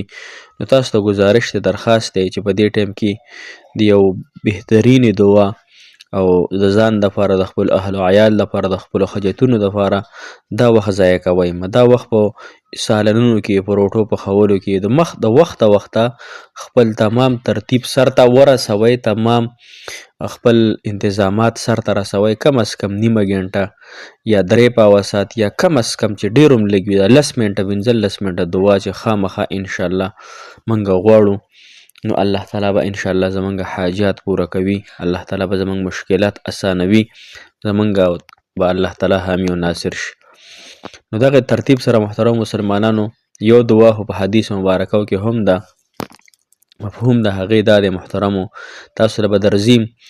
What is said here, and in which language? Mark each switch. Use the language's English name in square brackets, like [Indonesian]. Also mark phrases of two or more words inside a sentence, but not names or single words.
[Pashto] نو تاسو ته گزارش دی، درخواست دی چې په دې ټیم کې د یو بهترینې دعا او د ځان دپاره، د خپل اهل و عیال دپاره، د خپلو حاجتونو دپاره دا وخت ضایع کوئ مه. دا وخت په سالنونو کې، په روټو پخولو کې د وخته خپل تمام ترتیب سرته ورسوئ، تمام خپل انتظامات سرته رسوئ. کم از کم نیمه ګنټه یا 3 ساعت یا کم از کم چې ډېر هم لږ وي، 10 منټه 15 منټه دعا چې خامخا انشاءالله موږ غواړو، نو الله تعالی به انشاءالله زمونږ حاجات پوره کوي، الله تعالی به زمونږ مشکلات اسانوي، زمونږ به الله تعالی حامی و ناصر شي. نو دغه ترتیب سره محترم مسلمانانو، یو دعا خو په حدیث مبارکو کې هم ده، مفهوم د هغې دا دی محترمو، تاسو له به درځي.